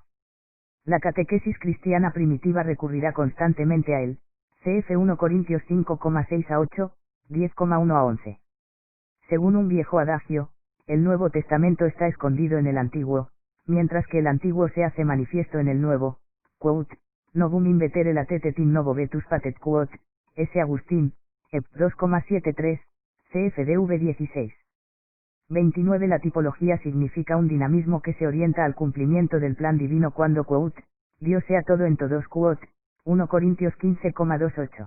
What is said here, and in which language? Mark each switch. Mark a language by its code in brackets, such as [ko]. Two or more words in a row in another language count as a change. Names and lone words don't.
[es] La catequesis cristiana primitiva recurrirá constantemente a él, cf. 1 Corintios 5,6-8, 10,1-11. Según un viejo adagio, el Nuevo Testamento está escondido en el Antiguo, mientras que el Antiguo se hace manifiesto en el Nuevo. Quote, [la] novum invetere latet in novo vetus patet. [es] Quote, S. Agustín, Ep. 2,73, CFDV 16. 29. La tipología significa un dinamismo que se orienta al cumplimiento del plan divino cuando, quote, Dios sea todo en todos. Quote, 1 Corintios 15,28.